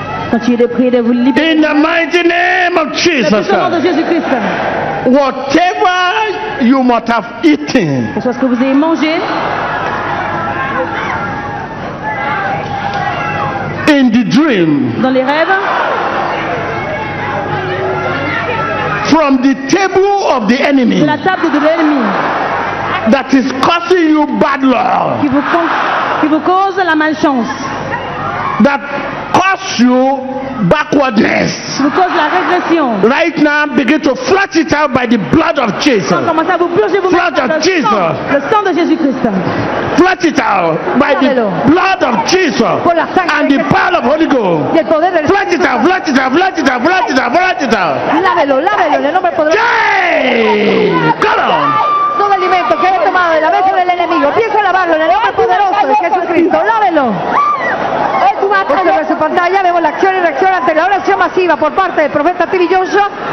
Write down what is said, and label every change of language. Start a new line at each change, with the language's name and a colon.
French: Continuez de prier, de vous libérer.
English: In the mighty name of
French: Dans le
English: Jesus.
French: puissant nom de Jésus-Christ.
English: Whatever you must have eaten
French: Que ce soit ce que vous avez mangé
English: in the dream
French: dans les rêves,
English: from the table of the enemy
French: de la table de l'ennemi,
English: that is causing you bad luck,
French: qui vous cause la malchance,
English: that cause you backwardness.
French: qui vous cause la régression.
English: Right now, begin to flush it out by the blood of Jesus.
French: Commencez à vous purger vous-même
English: Blood
French: par
English: of Jesus.
French: le sang de Jésus-Christ.
English: Flush it out by the blood of Jesus and the power of Holy Ghost.
Spanish: Y el poder del
English: Flush it out, flush it out, flush it out, flush it out, flush it out.
Spanish: Lávelo, lávelo en el nombre poderoso.
English: Yay! Come on!
Spanish: Todo alimento que haya tomado de la mesa del enemigo, empieza a lavarlo en el nombre poderoso de Jesucristo. Lávelo. Observe su pantalla, vemos la acción y reacción ante la oración masiva por parte del profeta Billy Joshua.